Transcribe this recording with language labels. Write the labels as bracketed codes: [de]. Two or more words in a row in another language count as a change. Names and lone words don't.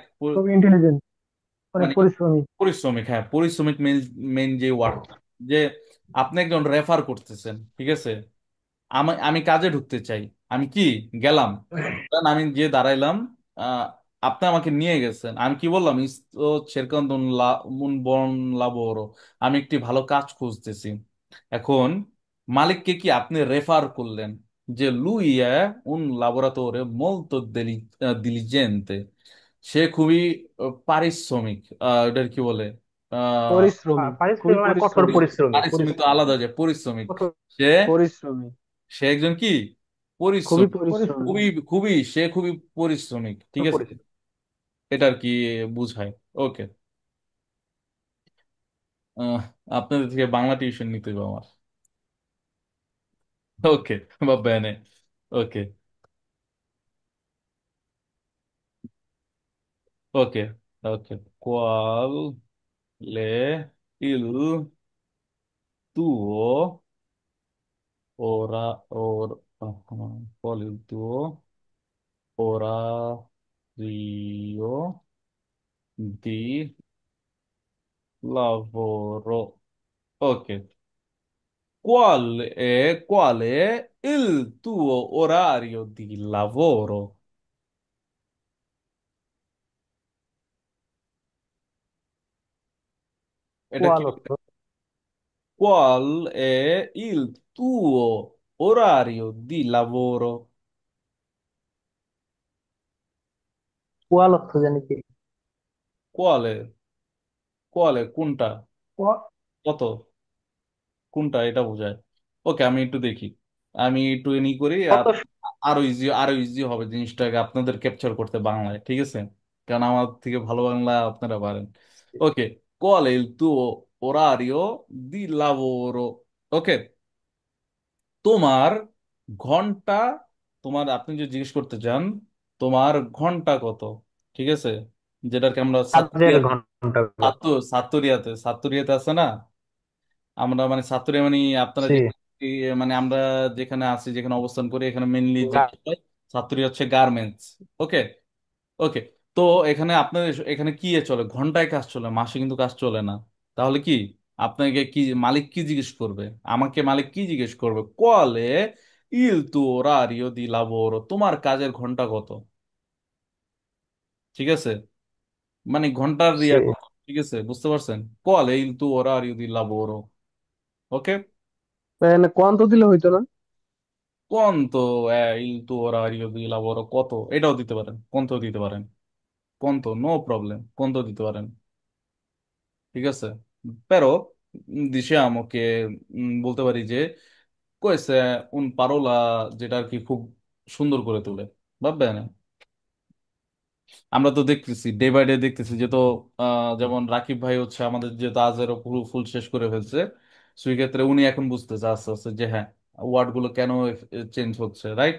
[bn] খুব ইন্টেলিজেন্ট, অনেক মানে পরিশ্রমী। পরিশ্রমিক, হ্যাঁ পরিশ্রমিক মেন, মেন যে ওয়ার্ডটা, যে আপনি একজন রেফার করতেছেন, ঠিক আছে। আমি আমি কাজে ঢুকতে চাই, আমি কি গেলাম, ধরেন আমি যে দাঁড়াইলাম, আহ, আপনি আমাকে নিয়ে গেছেন, আমি কি বললাম, [it] ইsto cercando un buon lavoro, [bn] আমি একটি ভালো কাজ খুঁজতেছি। এখন মালিককে কি আপনি রেফার করলেন, যে [it] lui è un lavoratore molto diligente, [bn] সে খুবই পারিশ্রমিক, এটার কি বলে, আহ পরিশ্রমী, খুবই পারিশ্রমী মানে কঠোর পরিশ্রমী। পরিশ্রমী, পারিশ্রমিক তো পরিশ্রমী। আলাদা, যে পরিশ্রমিক, কঠোর। সে পরিশ্রমী, সে একজন কি খুবই পরিশ্রমিক, পরিশ্রমী। খুবই খুবই সে খুবই পরিশ্রমিক, ঠিক আছে। পরিশ্রমী। এটা আর কি বুঝায়। ওকে, আহ, আপনাদের থেকে বাংলা টিউশন নিতে হবে আমার। ওকে, [it] va bene. [bn] ওকে, ওকে, ওকে। [it] qual le il tuo qual il tuo orario di lavoro. Ok. Qual è il tuo orario di lavoro? [bn] এটা কি? কোয়াল অর্থ। [it] Qual è il tuo orario di lavoro? [bn] কোয়াল অর্থ জানি কি। [it] Quale? Quale? [bn] কোনটা? ক- কত? কোনটা এটা বোঝায়। ওকে, আমি একটু দেখি, আমি একটু ই করি, আর কত। আরো ইজি, আরো ইজি হবে জিনিসটাকে আপনাদের ক্যাপচার করতে বাংলায়, ঠিক আছে। কারণ আমার থেকে ভালো বাংলা আপনারা পারেন। ওকে, [it] qual è il tuo orario di lavoro? [bn] ওকে, তোমার ঘন্টা, তোমার আপনি যে জিজ্ঞেস করতে চান তোমার ঘন্টা কত, ঠিক আছে। যেটাকে আমরা কাজের ঘন্টা কত। সাতুরিয়াতে, সাতুরিয়াতে আছে না, আমরা মানে সাতুরিয়া মানে আপনারা জি। যে, মানে আমরা যেখানে আছি, যেখানে অবস্থান করি, এখানে মেইনলি যে সাতুরিয়া হচ্ছে গার্মেন্টস। ওকে, ওকে, তো এখানে আপনাদের এখানে কি এ চলে, ঘন্টায় কাজ চলে, মাসে কিন্তু কাজ চলে না। তাহলে কি আপনাকে কি মালিক কি জিজ্ঞেস করবে? আমাকে মালিক কি জিজ্ঞেস করবে? [it] quale il tuo orario di lavoro, [bn] তোমার কাজের ঘন্টা কত? ঠিক আছে, মানে ঘন্টার সে রিয়া কত, ঠিক আছে, বুঝতে পারছেন? [it] quale il tuo orario di lavoro. [bn] ওকে, ভাই এখানে কোয়ান্তো দিলে হইতো না? [it] quanto il tuo orario di lavoro, [bn] কত, এটাও দিতে পারেন, কোনতো দিতে পারেন, কোনতো [en] no problem, [bn] কোনতো দিতে পারেন, ঠিক আছে। [it] pero diciamo che [bn] বলতে পারি যে [it] questa è un parola [bn] যেটা আর কি খুব সুন্দর করে তোলে, ভাববেন। আমরা তো দেখতেছি [en] day by day [bn] দেখতেছি যে তো যেমন রাকিব ভাই হচ্ছে আমাদের যে আজেরও পুরো ফুল শেষ করে ফেলছে, সেই ক্ষেত্রে উনি এখন বুঝতেছে আস্তে আস্তে যে হ্যাঁ, ওয়ার্ড গুলো কেন চেঞ্জ হচ্ছে, রাইট?